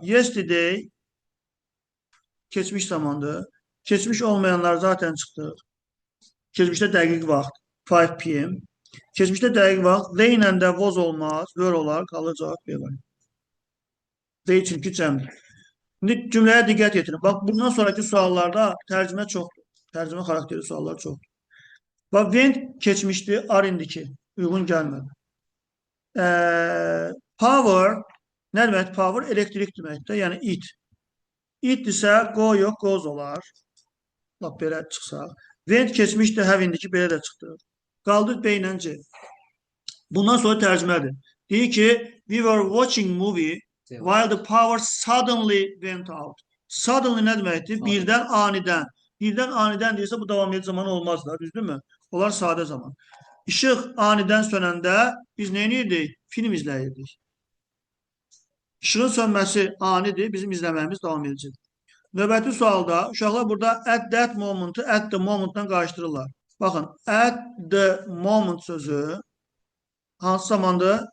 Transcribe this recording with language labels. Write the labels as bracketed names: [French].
[Azerbaijani] Yesterday keçmiş zamandır. Keçmiş olmayanlar zaten çıxdı. Keçmişdə dəqiq vaxt 5 p.m. Keçmişdə dəqiq vaxt they ilə də was olmaz, were olar, qalır cavab B var. They çünki cəmdir. İndi cümləyə diqqət yetirin. Bax, bundan sonraki suallarda tərcümə çoxdur. Tərcümə xarakterli suallar çoxdur. Bax, went keçmişdi, are indiki. Uyğun gəlmədi. Power, nə demək power? Elektrik deməkdir, yəni it. It isə go yox, goes olar. Bax, belə çıxsaq. Went keçmişdi, have indiki, belə də çıxdı. Qaldı B ilə C. Bundan sonra tərcümədir. Deyir ki, [English] we were watching movie while the power suddenly went out. [Azerbaijani] Suddenly nə deməkdir? Birdən anidən. Birdən anidən deyirsə bu davam edici zaman olmaz da, düzdürmü? Onlar sadə zaman. İşıq anidən sönəndə biz nə edirdik? Film izləyirdik. İşığın sönməsi anidir, bizim izləməyimiz davam edicidir. Növbəti sualda uşaqlar burada at that moment'ı at the moment'dan qarışdırırlar. Baxın, at the moment sözü hansı zamanda?